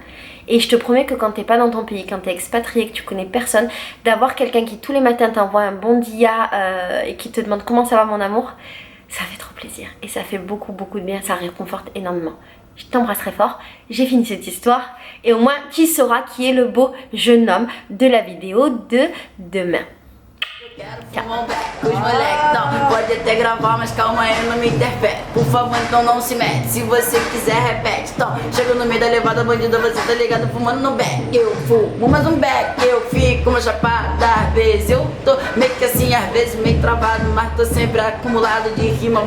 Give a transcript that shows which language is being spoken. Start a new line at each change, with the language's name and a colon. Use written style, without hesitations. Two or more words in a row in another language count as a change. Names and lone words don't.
French: Et je te promets que quand t'es pas dans ton pays, quand t'es expatrié, que tu connais personne, d'avoir quelqu'un qui tous les matins t'envoie un
Portuguese: bon dia
French: et qui te demande comment ça va mon amour, ça fait trop plaisir et ça fait beaucoup de bien, ça réconforte énormément. Je t'embrasse très fort, j'ai fini cette histoire et au moins tu sauras qui est le beau jeune homme de la vidéo de demain.
Portuguese: Quero fumar beck com os moleques, não, pode até gravar, mas calma aí, não me interfere. Por favor, então não se mete, se você quiser repete. Então, chego no meio da levada, bandido, você tá ligado, fumando no beck. Eu fumo mais um beck, eu fico uma chapada. Às vezes eu tô meio que assim, às vezes meio travado, mas tô sempre acumulado de rima bolada.